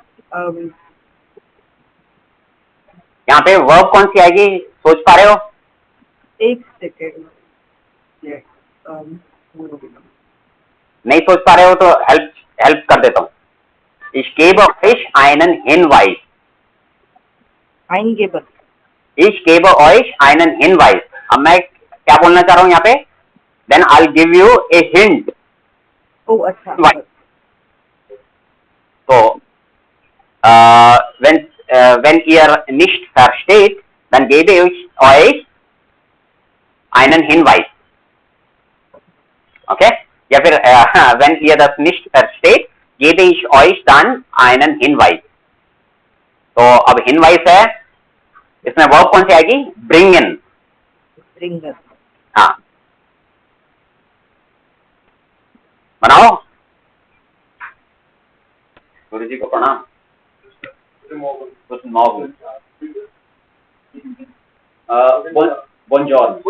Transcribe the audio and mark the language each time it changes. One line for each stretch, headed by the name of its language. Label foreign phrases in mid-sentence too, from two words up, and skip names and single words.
Hindi: यहाँ पे वर्ब कौन सी आएगी, सोच पा रहे हो? एक सेकेंड, नहीं सोच पा रहे हो तो हेल्प कर देता हूँ।
German: Ich gebe euch einen Hinweis. Eingeber. Ich gebe euch einen Hinweis.
Hindi: अब मैं क्या बोलना चाह रहा हूँ यहाँ पे?
English: Then I'll give you a hint.
Hindi: Oh, अच्छा।
English: So when
German: ihr nicht versteht, dann gebe ich euch einen Hinweis. Okay?
Hindi: या फिर
German: wenn ihr das nicht versteht, gebe ich euch dann einen Hinweis.
Hindi: तो अब Hinweis है, इसमें वर्ब कौन सी आएगी? Bringen. Bringer. हाँ, बनाओ। गुरु जी को प्रणाम।
German: Guten Morgen.
Italian: Buongiorno.